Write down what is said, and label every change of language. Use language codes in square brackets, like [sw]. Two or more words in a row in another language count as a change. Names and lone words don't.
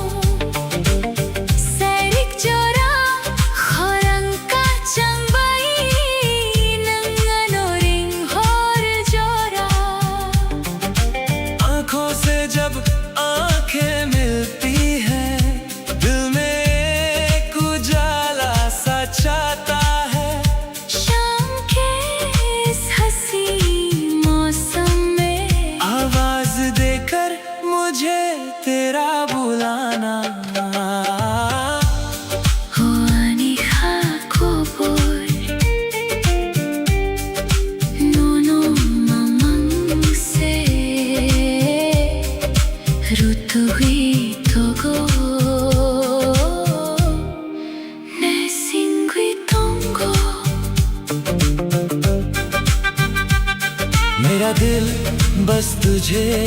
[trp] Sairik jora khorang ka changbai nangano ring hor jora [hi] आंखों से जब आंखें मिलती हैं दिल में एक उजाला सा छाता है शाम के इस हंसी मौसम में आवाज देकर मुझे तेरा बुलाना [trp] हो ani khakobor nono mamangse rutugui togo ne singui tongo [hi] मेरा दिल बस तुझे